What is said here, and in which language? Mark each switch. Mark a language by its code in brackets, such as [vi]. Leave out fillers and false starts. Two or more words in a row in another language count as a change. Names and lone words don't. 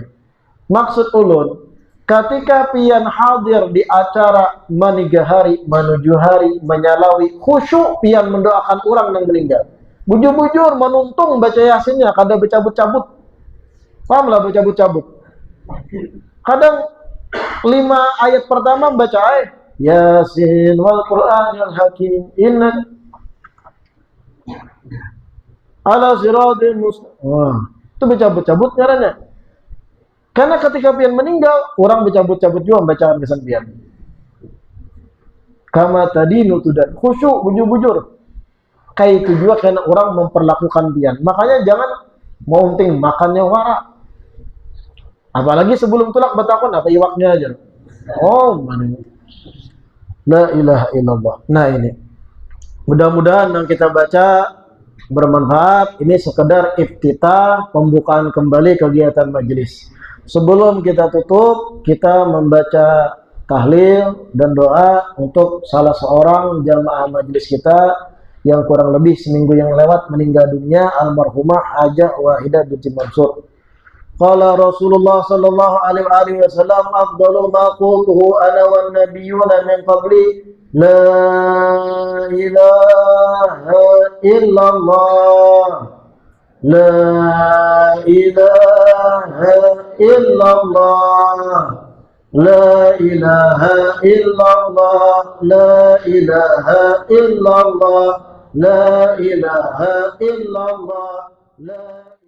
[bjn] Maksud ulun, ketika pian hadir di acara manigah hari, menuju hari, menyalawi, khusyuk pian mendoakan orang yang meninggal. Bujur-bujur menuntung baca Yasinnya, kada bercabut-cabut. Pahamlah bercabut-cabut. Kadang 5 ayat pertama baca [ar] يس والقرآن الحكيم إن على صراط مستقيم. [bjn] Itu bercabut-cabut caranya. Karena ketika pian meninggal, orang bercabut-cabut juga bacaan kesan pian. [ar] كما تدين تدان, [bjn] khusyuk bujur-bujur. Kayak itu juga karena orang memperlakukan pian. Makanya jangan mau penting makannya warak. Apalagi sebelum tulak batakon apa iwaknya aja. Oh, mana ini? [ar] لا إله إلا الله. [bjn] Nah ini. [id] Mudah-mudahan yang kita baca bermanfaat. Ini sekedar iftitah, pembukaan kembali kegiatan majelis. Sebelum kita tutup, kita membaca tahlil dan doa untuk salah seorang jamaah majelis kita yang kurang lebih seminggu yang lewat meninggal dunia, almarhumah Hajah Wahidah binti Mansur. [ar] قال رسول الله صلى الله عليه وسلم، أفضل ما قلته أنا والنبيون من قبلي, لا إله إلا الله، لا إله إلا الله، لا إله إلا الله، لا إله إلا الله، لا إله إلا الله، لا